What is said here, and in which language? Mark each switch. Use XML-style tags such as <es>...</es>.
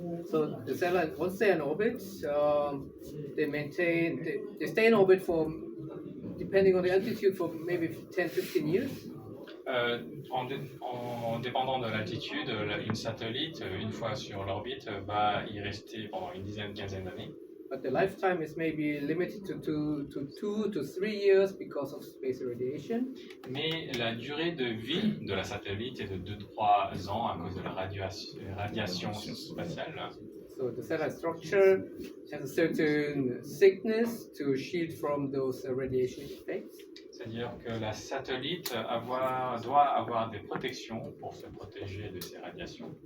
<en>So the satellite, once they're in orbit, they stay in orbit for, depending on the altitude, for maybe 10-15 years.</en> <fr>En dépendant de l'altitude, une satellite, une fois sur l'orbite, va y rester pendant une quinzaine d'années.</fr> <en>But the lifetime is maybe limited to 2 to 3 years because of space irradiation.</en> <fr>Mais la durée de vie de la satellite est de 2-3 ans à cause de la radiation spatiale.</fr> <en>So the satellite structure has a certain thickness to shield from those radiation effects.</en> <fr>C'est-à-dire que la satellite doit avoir des protections pour se protéger de ces radiations.</fr>